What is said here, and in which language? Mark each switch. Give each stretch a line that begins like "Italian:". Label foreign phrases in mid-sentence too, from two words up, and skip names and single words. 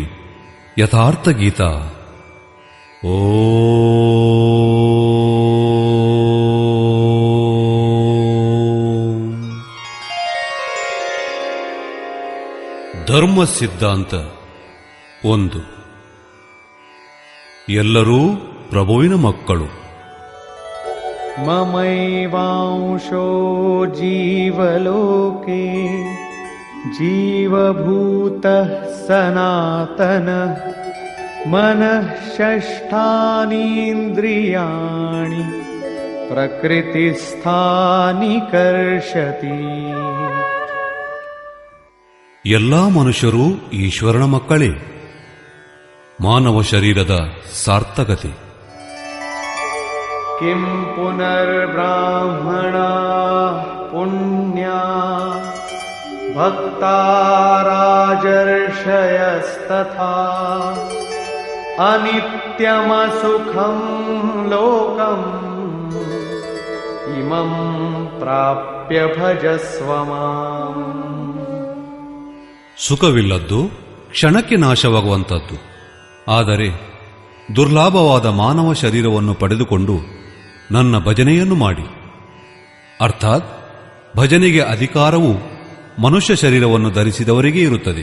Kannada: ಯಥಾರ್ಥ ಗೀತಾ. ಓ ಧರ್ಮ ಸಿದ್ಧಾಂತ 1. ಎಲ್ಲರೂ ಪ್ರಭುವಿನ ಮಕ್ಕಳು.
Sanskrit: ಮಮೈವಾಂಶೋ ಜೀವಲೋಕೆ ಜೀವಭೂತಃ ಸನಾತನಃ ಮನಃ ಷಷ್ಠಾನೀಂದ್ರಿಯಾಣಿ ಪ್ರಕೃತಿಸ್ಥಾನಿ ಕರ್ಷತಿ.
Kannada: ಎಲ್ಲಾ ಮನುಷ್ಯರೂ ಈಶ್ವರನ ಮಕ್ಕಳೇ. ಮಾನವ ಶರೀರದ ಸಾರ್ಥಕತೆ.
Sanskrit: ಕಿಂ ಪುನರ್ಬ್ರಾಹ್ಮಣ ಪುಣ್ಯಾ ಭಕ್ತಾ ರಾಜರ್ಷಯಸ್ತಥಾ ಅನಿತ್ಯ नित्यमसुखं लोकम् इमं प्राप्य भजस्व माम्.
Kannada: ಸುಖವಿಲ್ಲದ್ದು ಕ್ಷಣಕ್ಕೆ ನಾಶವಾಗುವಂತದ್ದು. ಆದರೆ ದುರ್ಲಾಭವಾದ ಮಾನವ ಶರೀರವನ್ನು ಪಡೆದುಕೊಂಡು ನನ್ನ ಭಜನೆಯನ್ನು ಮಾಡಿ. ಅರ್ಥಾತ್ ಭಜನೆಗೆ ಅಧಿಕಾರವು ಮನುಷ್ಯ ಶರೀರವನ್ನು ಧರಿಸಿದವರಿಗೆ ಇರುತ್ತದೆ.